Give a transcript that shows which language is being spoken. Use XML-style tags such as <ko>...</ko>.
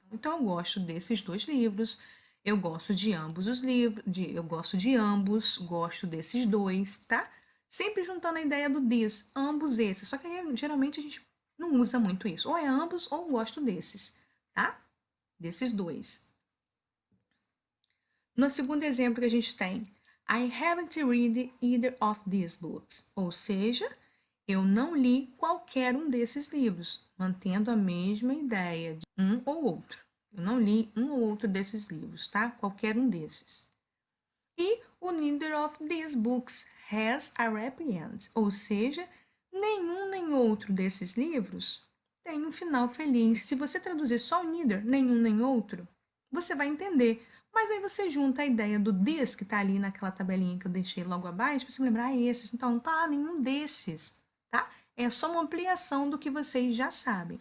<pt>Então, eu gosto desses dois livros. Eu gosto de ambos os livros. Eu gosto de ambos. Gosto desses dois, tá? Sempre juntando a ideia do this. Ambos esses. Só que geralmente a gente não usa muito isso. Ou é ambos ou gosto desses, tá? Desses dois. No segundo exemplo que a gente tem,</pt> <en>I haven't read either of these books.</en> <pt>Ou seja, eu não li qualquer um desses livros, mantendo a mesma ideia de um ou outro. Eu não li um ou outro desses livros, tá? Qualquer um desses. E o</pt> <en>neither of these books has a happy end.</en> <pt>Ou seja, nenhum nem outro desses livros tem um final feliz. Se você traduzir só o neither, nenhum nem outro, você vai entender. Mas aí você junta a ideia do this, que está ali naquela tabelinha que eu deixei logo abaixo, você lembrar, esses. Então, não tá nenhum desses, tá? É só uma ampliação do que vocês já sabem.</pt>